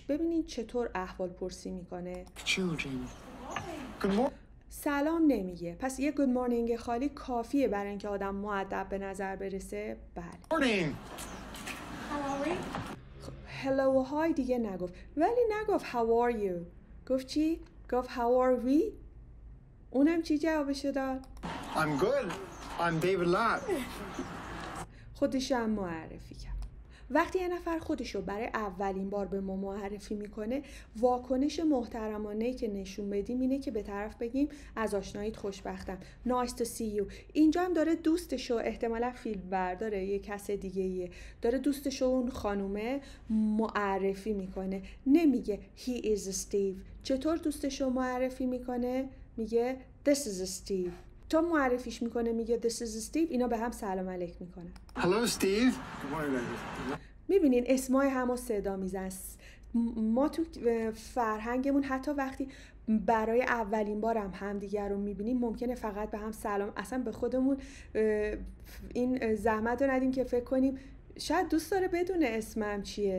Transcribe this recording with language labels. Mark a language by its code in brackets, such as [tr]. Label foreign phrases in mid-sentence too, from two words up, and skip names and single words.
[fa] ببینین چطور احوال پرسی میکنه. سلام نمیگه. پس یه [en] good morning [fa] خالی کافیه برای اینکه آدم مؤدب به نظر برسه. بله. [en] Morning. [fa] هلو و های دیگه نگفت. ولی نگفت [en] how are you. [fa] گفت چی؟ گفت [en] how are we. [fa] اونم چی جوابشو داد؟ [en] I'm good. I'm David Lott. [fa] خودش هم معرفی کرد. وقتی یه نفر خودشو برای اولین بار به ما معرفی میکنه، واکنش محترمانه‌ای که نشون بدیم اینه که به طرف بگیم از آشناییت خوشبختم. [en] Nice to see you. [fa] اینجا هم داره دوستشو، احتمالا فیلم برداره، یه کس دیگه ایه، داره دوستشو اون خانومه معرفی میکنه. نمیگه [en] he is Steve. [fa] چطور دوستشو معرفی میکنه؟ میگه [en] this is Steve. [fa] تا معرفیش میکنه میگه [en] this is Steve، [fa] اینا به هم سلام علیک میکنن. [en] Hello, Steve. Good morning, ladies. [fa] میبینین اسمای همو صدا میزن. ما تو فرهنگمون حتی وقتی برای اولین بار هم دیگر رو میبینیم ممکنه فقط به هم سلام، اصلا به خودمون این زحمت رو ندیم که فکر کنیم شاید دوست داره بدونه اسمم چیه.